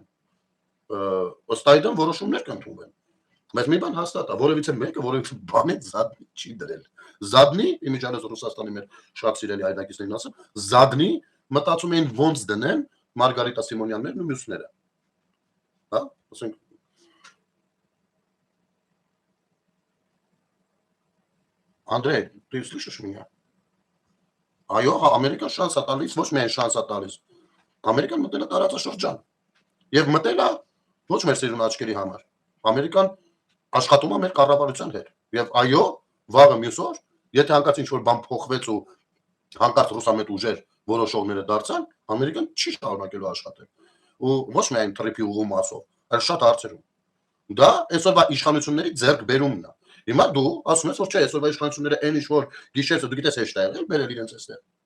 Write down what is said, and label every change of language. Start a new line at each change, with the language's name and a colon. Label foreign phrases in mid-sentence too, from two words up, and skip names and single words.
Armenian: Ըստ այդմ որոշումներ կընդունվեն։ Բայց մի բան հաստատ է, որևիցե մեկը որևիցե բանի զադնի չի դրել։ Զադնի, իմիջիայլոց Ռուսաստանի մեր շատ սիրելի հայրենակիցներին ասեմ, զադնի մտածում էին ոնց դնեն Մարգարիտա Սիմոնյաններն ու մյուսները։ Հա, ասենք Անդրեյ,
Russian: ты слышишь меня?
Armenian: Այո, Ամերիկան շանս է տալիս, ոչ միայն շանս է տալիս։ Ամերիկան մտել է տարածաշրջան։ Եվ մտել է ոչ մեր սիրուն աչքերի համար։ Ամերիկան աշխատում է մեր կառավարության հետ։ Եվ այո, վաղը մյուս օր, եթե հանկարծ ինչ-որ բան փոխվեց ու հանկարծ ռուսամետ ուժեր որոշողները դարձան, Ամերիկան չի շարունակելու աշխատել։ Ու ոչ միայն թրիփի ուղու մասով, այլ շատ հարցերում։ Դա այսօրվա իշխանությունների ձեռքբերումն է։ Հիմա դու ասում ես, որ չէ, այսօրվա իշխանությունները այն ինչ-որ գիշերը դու գիտես հեշտ է եղել, բերել իրենց այստեղ։